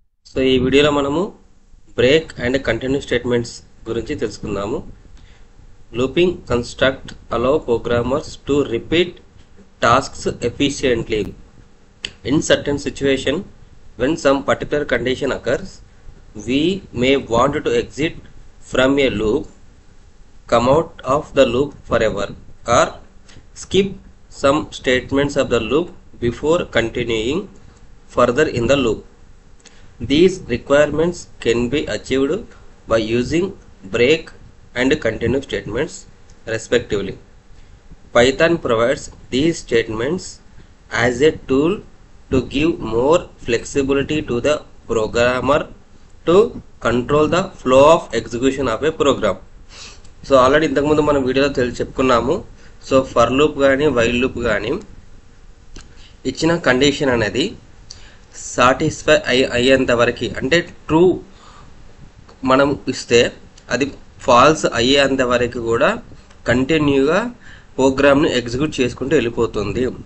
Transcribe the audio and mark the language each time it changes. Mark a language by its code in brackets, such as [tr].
[te] So ఈ వీడియోలో మనము బ్రేక్ అండ్ కంటిన్యూ స్టేట్మెంట్స్ గురించి తెలుసుకుందాము. [en] Looping construct allow programmers to repeat tasks efficiently in certain situation. When some particular condition occurs, we may want to exit from a loop, come out of the loop forever, or skip some statements of the loop before continuing further in the loop. These requirements can be achieved by using break and continue statements respectively. Python provides these statements as a tool to give more flexibility to the programmer to control the flow of execution of a program. [te] So already ఇంతకుముందు మనం వీడియోలో చెప్పుకున్నాము. So for loop కానీ while loop కానీ ఇచ్చిన condition అనేది satisfy అయ్యేంత వరకు, అంటే ట్రూ మనం ఇస్తే అది ఫాల్స్ అయ్యేంత వరకు కూడా కంటిన్యూగా ప్రోగ్రామ్ని ఎగ్జిక్యూట్ చేసుకుంటూ వెళ్ళిపోతుంది.